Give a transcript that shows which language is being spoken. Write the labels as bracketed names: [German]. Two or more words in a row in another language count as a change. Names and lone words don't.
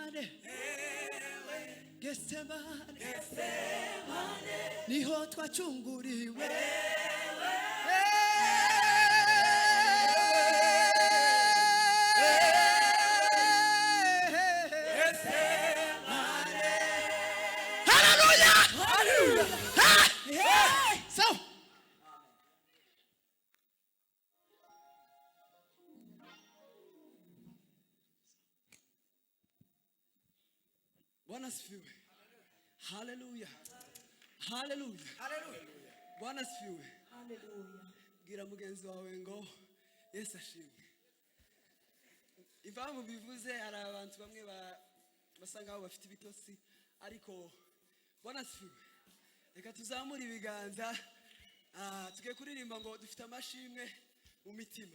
[Rundi] Getsemane niho twacunguriwe Hallelujah! [Swahili] So Bwana asifiwe. Hallelujah. Hallelujah. Hallelujah. Bwana asifiwe. Hallelujah. [Rundi] Gira mugenzi wawe ngo Yesu ashimwe. Impamvu bivuze hari abantu bamwe basanga aho bafite ibitotsi ariko [Swahili] Bwana asifiwe. [Rundi] Reka tuzamure ibiganza tugiye kuririmba ngo dufite amashimwe mu mitima.